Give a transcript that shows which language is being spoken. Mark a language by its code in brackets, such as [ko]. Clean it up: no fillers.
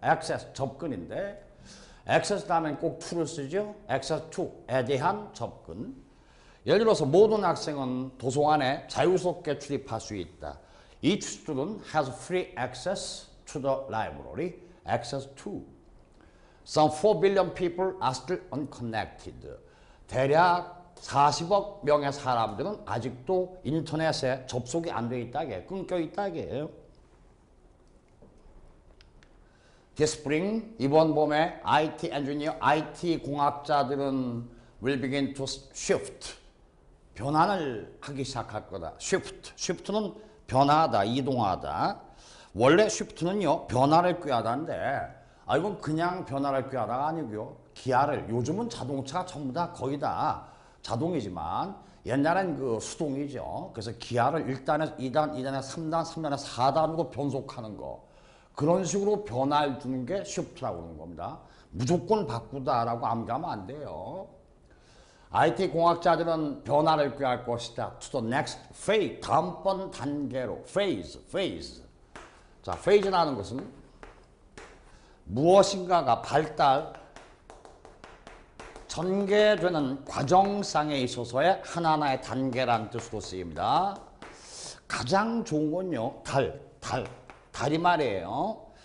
[ko] access, 접근인데 access 다음엔 꼭 to를 쓰죠. access to에 대한 접근. 예를 들어서 모든 학생은 도서관에 자유스럽게 출입할 수 있다. [en] Each student has free access to the library, access to. Some 4 billion people are still unconnected. [ko] 대략 40억 명의 사람들은 아직도 인터넷에 접속이 안 돼 있다게, 끊겨 있다게. [en] This spring, [ko] 이번 봄에 IT 엔지니어, IT 공학자들은 [en] will begin to shift. [ko] 변환을 하기 시작할 거다. shift는 변화하다, 이동하다. 원래 shift는요, 변화를 꾀하다인데, 이건 그냥 변화를 꾀하다가 아니고요. 기아를, 요즘은 자동차가 전부 다 거의 다 자동이지만, 옛날엔 그 수동이죠. 그래서 기아를 1단에서 2단, 2단에서 3단, 3단에서 4단으로 변속하는 거. 그런 식으로 변화를 주는 게 shift라고 그러는 겁니다. 무조건 바꾸다라고 암기하면 안 돼요. IT 공학자들은 변화를 꾀할 것이다. [en] To the next phase, [ko] 다음번 단계로. [en] phase. [ko] 자, phase라는 것은 무엇인가가 발달, 전개되는 과정상에 있어서의 하나하나의 단계라는 뜻으로 쓰입니다. 가장 좋은 건요, 달이 말이에요.